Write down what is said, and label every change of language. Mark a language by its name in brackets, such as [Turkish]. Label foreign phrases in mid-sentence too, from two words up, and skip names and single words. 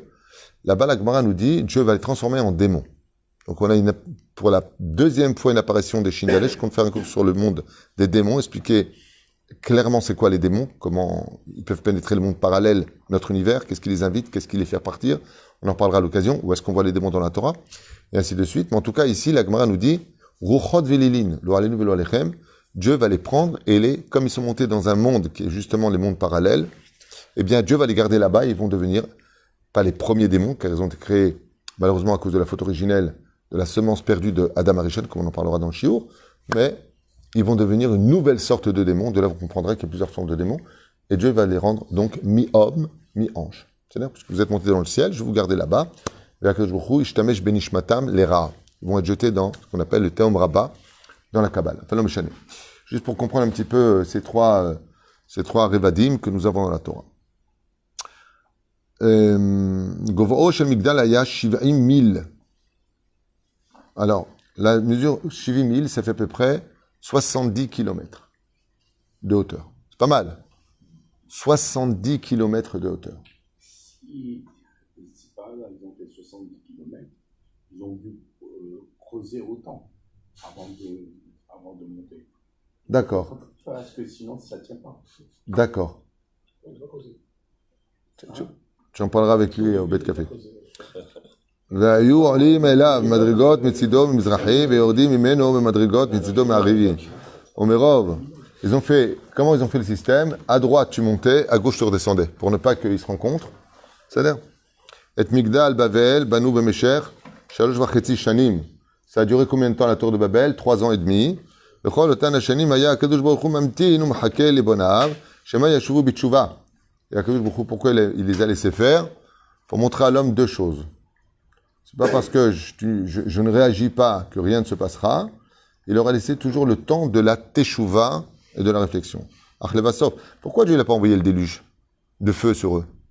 [French] Là-bas, la Gemara nous dit, Dieu va les transformer en démons. Donc on a pour la 2e fois une apparition des Shindaleh. Je compte faire un cours sur le monde des démons, expliquer clairement c'est quoi les démons, comment ils peuvent pénétrer le monde parallèle, notre univers, qu'est-ce qui les invite, qu'est-ce qui les fait partir. On en parlera à l'occasion, où est-ce qu'on voit les démons dans la Torah, et ainsi de suite. Mais en tout cas, ici, la Gemara nous dit, [Hebrew] רוחות ולילין, לא עלינו ולא עליכם, [French] Dieu va les prendre et comme ils sont montés dans un monde qui est justement les mondes parallèles, eh bien Dieu va les garder là-bas, ils vont devenir pas les premiers démons, car ils ont été créés, malheureusement, à cause de la faute originelle de la semence perdue de Adam Arishon, comme on en parlera dans le Shiur, mais ils vont devenir une nouvelle sorte de démons. De là, vous comprendrez qu'il y a plusieurs formes de démons, et Dieu va les rendre donc mi-homme, mi-ange. C'est-à-dire, puisque vous êtes montés dans le ciel, je vais vous garder là-bas. Ils vont être jetés dans ce qu'on appelle le [Hebrew] תהום רבה, [French] dans la Kabbale. Juste pour comprendre un petit peu ces trois Revadim que nous avons dans la Torah. [Hebrew] גובהו של מגדל היה 70 000. [French] Alors, la mesure 70 000, ça fait à peu près 70 km de hauteur. C'est pas mal. 70 km de hauteur. Si par là, ils ont fait 70 km, ils ont dû creuser autant avant de monter. D'accord. Parce que sinon, ça ne tient pas. D'accord. Tu en parleras avec lui au bête café. [Hebrew] והיו עולים אליו מדרגות מצידו ממזרחי ויורדים ממנו במדרגות מצידו מערבי. ומרוב, [French] comment ils ont fait le système? À droite tu montais, à gauche tu redescendais, pour ne pas qu'ils se rencontrent. C'est-à-dire, et Migdal Bavel, [Hebrew] בנו במשך 3.5 שנים. [French] Ça a duré combien de temps la tour de Babel? 3 ans et demi. [Hebrew] בכל אותן השנים היה הקדוש ברוך הוא ממתין ומחכה לבוניו, שמא ישובו בתשובה. Et הקדוש ברוך הוא, [French] pourquoi il les a laissés faire? Pour montrer à l'homme 2 choses. C'est pas parce que je ne réagis pas que rien ne se passera. Il leur a laissé toujours le temps de la teshuva et de la réflexion. Pourquoi Dieu n'a pas envoyé le déluge? de feu sur eux?